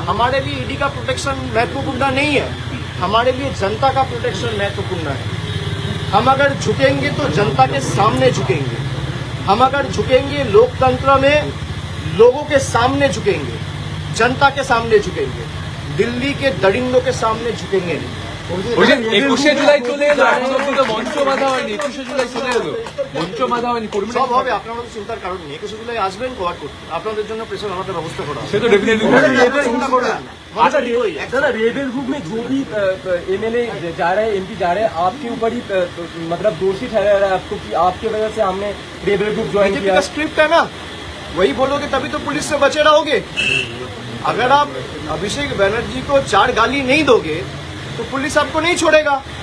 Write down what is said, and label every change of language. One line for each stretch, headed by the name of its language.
Hindi: हमारे लिए ईडी का प्रोटेक्शन महत्वपूर्ण नहीं है, हमारे लिए जनता का प्रोटेक्शन महत्वपूर्ण है। हम अगर झुकेंगे तो जनता के सामने झुकेंगे, हम अगर झुकेंगे लोकतंत्र में लोगों के सामने झुकेंगे, जनता के सामने झुकेंगे, दिल्ली के दरिंदों के सामने झुकेंगे नहीं।
Bangla: 21শে জুলাই চলে এলো, এখন অব্দি তো মঞ্চ বাঁধা হয়নি। 21শে জুলাই চলে এলো, মঞ্চ বাঁধা হয়নি। কর্মীরা সব হবে, আপনারা তো চিন্তার কারণ নেই। 21শে জুলাই আসবেন কভার করতে, আপনাদের জন্য প্রেশার আমাদের ব্যবস্থা করা হবে। সে তো ডেফিনেটলি চিন্তা করবেন না।
Hindi: दादा रेबल ग्रुप में जो भी एमएलए जा रहे हैं, एमपी जा रहे हैं, आपके ऊपर ही मतलब दोषी ठहरा रहा है आपको कि आपके वजह से हमने रेबल ग्रुप ज्वाइन बीजेपी किया। का स्क्रिप्ट है ना, वही बोलोगे तभी तो पुलिस से बचे रहोगे। अगर आप अभिषेक बनर्जी को 4 गाली नहीं दोगे तो पुलिस आपको नहीं छोड़ेगा।